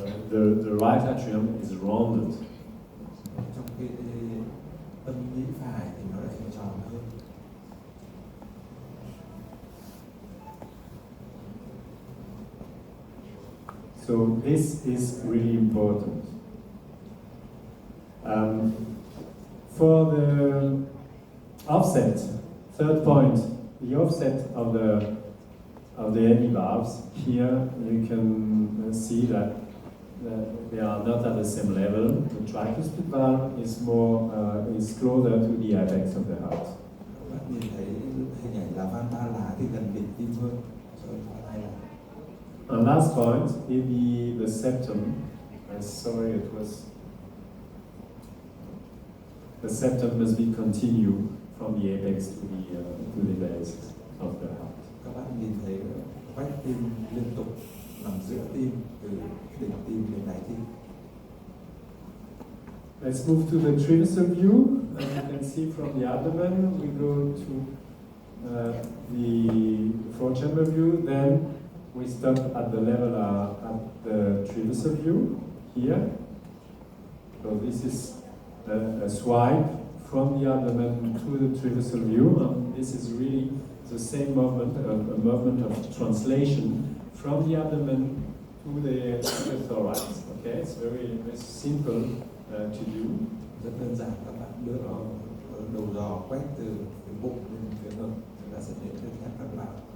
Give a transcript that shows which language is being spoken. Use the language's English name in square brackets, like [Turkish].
[English] The right atrium is rounded. [Vietnamese] Trong cái tâm nhĩ phải thì nó lại hình tròn hơn. [English] So this is really important. For the offset, third point, the offset of the hemivalves. Here you can see that they are not at the same level. The tricuspid valve is more is closer to the apex of the heart. [Vietnamese] Các bạn nhìn thấy hình ảnh là van ba lá thì gần đỉnh tim hơn. Rồi hai lá. [English] And last point, maybe the septum. Sorry, it was. The septum must be continued from the apex to the base of the heart. [Vietnamese] Các bạn nhìn thấy vách tim liên tục nằm giữa tim từ đỉnh tim đến đáy tim. [English] Let's move to the traversal view. As you can see from the abdomen, we go to the four-chamber view. Then we stop at the level at the traversal view here. So this is a swipe from the abdomen to the traversal view. And this is really the same movement, a movement of translation from the abdomen to the thorax. Okay, it's very simple to do. [Vietnamese] Rất đơn giản, các bạn đưa đầu giò quét từ phía bụng lên phía ngực, chúng ta sẽ đến được các bạn.